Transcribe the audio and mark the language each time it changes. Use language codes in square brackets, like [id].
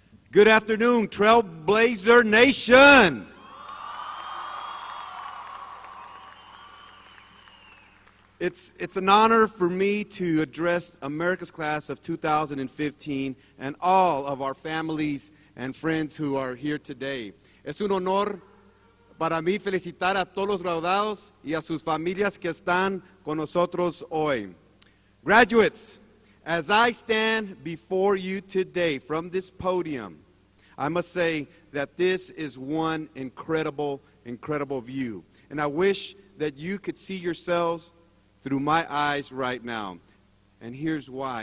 [en] Good afternoon, Trailblazer Nation. It's an honor for me to address America's class of 2015 and all of our families and friends who are here today. [es] Es un honor para mí felicitar a todos los graduados y a sus familias que están con nosotros hoy. [en] Graduates, as I stand before you today from this podium, I must say that this is one incredible, incredible view. And I wish that you could see yourselves through my eyes right now. And here's why.